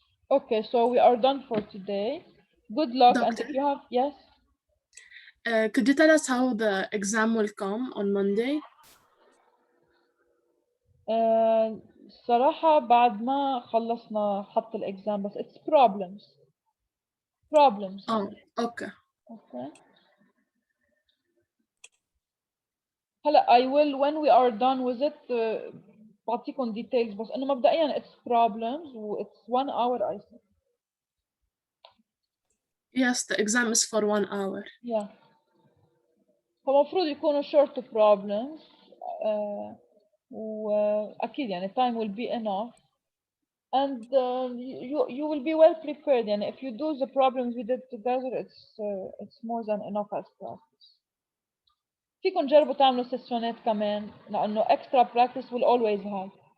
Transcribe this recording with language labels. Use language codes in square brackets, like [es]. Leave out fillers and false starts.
[en] Okay, so we are done for today. Good luck. Doctor? And if you have, yes? Could you tell us how the exam will come on Monday? [ar] صراحة بعد ما خلصنا حط الإكزام بس [en] it's problems. Oh, okay. Okay. هلا I will when we are done with it [ar] بعطيكم [en] details [ar] بس إنه مبدئيا [en] it's problems و it's 1 hour I think. Yes, the exam is for 1 hour. Yeah. [ar] فمفروض يكونوا [en] short problems [ar] وأكيد يعني [en] time will be enough and you will be well prepared يعني if you do the problems we did together it's more than enough as practice. [ar] فيكم تجربوا تعملوا سيشنات كمان لأنه [en] extra practice will always help.